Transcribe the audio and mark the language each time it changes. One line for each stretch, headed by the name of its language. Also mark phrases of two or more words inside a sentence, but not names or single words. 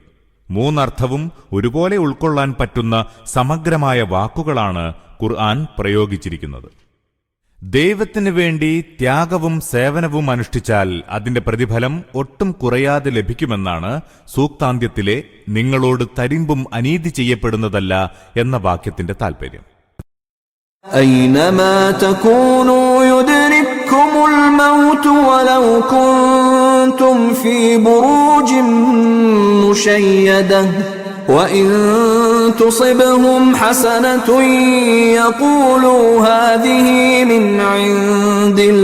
Malayalam: 3 അർത്ഥവും ഒരുപോലെ ഉൾക്കൊള്ളാൻ പറ്റുന്ന സമഗ്രമായ വാക്കുകളാണ് ഖുർആൻ പ്രയോഗിച്ചിരിക്കുന്നത്. ദൈവത്തിനു വേണ്ടി ത്യാഗവും സേവനവും അനുഷ്ഠിച്ചാൽ അതിന്റെ പ്രതിഫലം ഒട്ടും കുറയാതെ ലഭിക്കുമെന്നാണ് സൂക്താന്ത്യത്തിലെ നിങ്ങളോട് തരിമ്പും അനീതി ചെയ്യപ്പെടുന്നതല്ല എന്ന വാക്യത്തിന്റെ താൽപര്യം.
Arabic: أينما تكونوا يدرككم الموت ولو كنتم في بروج مشيدة وإن تصبهم حسنة يقولوا هذه من عند